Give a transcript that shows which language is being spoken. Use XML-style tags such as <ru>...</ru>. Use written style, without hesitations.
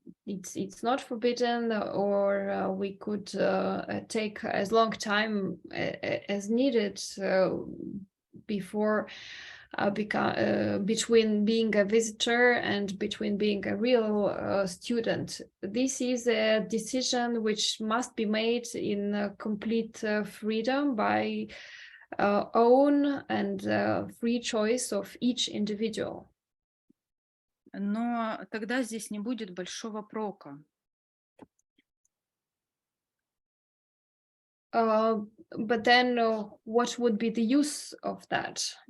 <en>It's not forbidden, or we could take as long time as needed before between being a visitor and between being a real student. This is a decision which must be made in complete freedom by own and free choice of each individual.</en> <ru>Но тогда здесь не будет большого прока.</ru> <en>But then what would be the use of that?</en>